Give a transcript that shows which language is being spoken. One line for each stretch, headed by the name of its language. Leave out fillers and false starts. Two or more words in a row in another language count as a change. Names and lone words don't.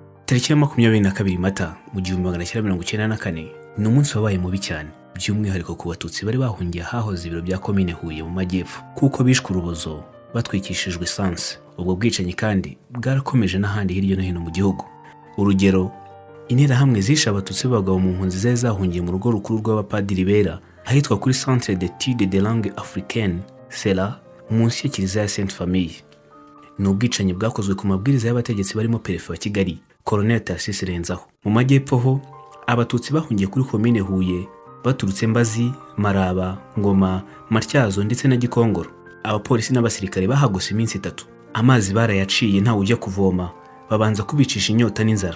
Kinyarwanda: Tariki ya 22 Mata mu 1994 ni umunsi wabaye mubi cyane, by'umwihariko ku batutsi bari bahungiye hahoze ibiro bya komine Huye mu majyepfo, kuko bishwe urubozo batwikishijwe esanse. Ubwo bwicanyi kandi bwarakomeje n'ahandi hirya no hino mu gihugu. Urugero, interahamwe zishe abatutsi b'abagabo mu mpunzi zari zahungiye mu rugo rukuru rw'abapadiri bera ahitwa kuri Centre d'études de langue africaine Sera, munsi ya kiliziya ya Sainte Famille. Ni ubwicanyi bwakozwe ku mabwiriza y'abategetsi barimo Perefe wa Kigali, Colonel Tarsisi Renzaho. Mu majyepfo ho abatutsi bahungiye kuri komine Huye baturutse Mbazi, Maraba, Ngoma, Matyazo ndetse na Gikongoro. Abapolisi n'abasirikare bahagose iminsi 3. Amazi barayaciye nta ujya kuvoma, babanza kubicisha inyota n'inzara.